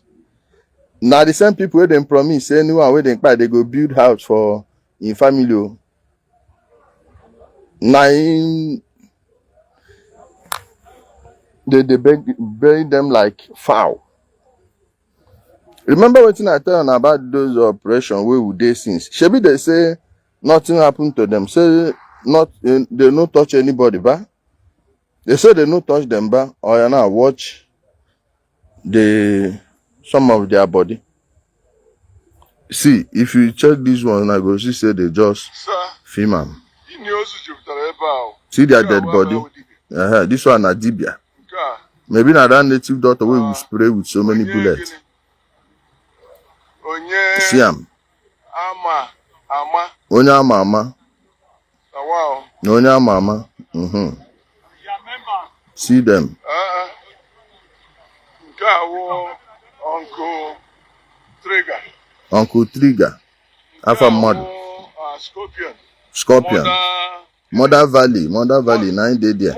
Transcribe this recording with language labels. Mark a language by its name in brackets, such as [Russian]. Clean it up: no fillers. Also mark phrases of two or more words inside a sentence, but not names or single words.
[Nigerian Pidgin] Now the same people where they promise anyone where they go build house for in family. Now they bury them like fowl. Remember what I tell you about those operations where we did since? Shebi they say nothing happened to them. Say not they no touch anybody, ba? They say they no touch them, ba? Or you now watch some of their body. See, if you check this one, I go see say they just film am. See their dead body. This one na dibia. Maybe na that native doctor wey we spray with so many bullets. See am. [Igbo] Onye ama. Onye ama. [Nigerian Pidgin] See them. Uncle Trigger. Alpha Mother. Scorpion. Mother Valley, 9 day there.